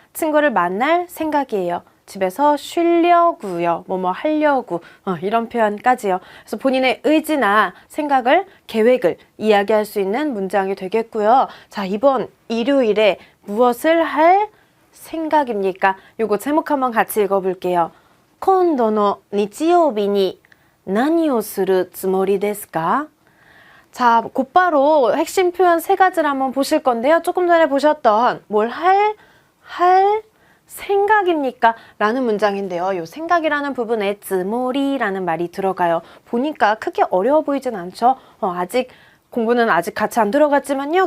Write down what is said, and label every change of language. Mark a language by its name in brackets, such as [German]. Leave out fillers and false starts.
[Korean] 친구를 만날 생각이에요. 집에서 쉬려고요. 뭐뭐 하려고. 이런 표현까지요. 그래서 본인의 의지나 생각을, 계획을 이야기할 수 있는 문장이 되겠고요. 자, 이번 일요일에 무엇을 할 생각입니까? 요거 제목 한번 같이 읽어볼게요. [Japanese] 今度の日曜日に何をするつもりですか? [Korean] 자, 곧바로 핵심 표현 3가지를 한번 보실 건데요. 조금 전에 보셨던 뭘 할 생각입니까? 라는 문장인데요. 요 생각이라는 부분에 즈모리라는 말이 들어가요. 보니까 크게 어려워 보이진 않죠? 아직 공부는 아직 같이 안 들어갔지만요.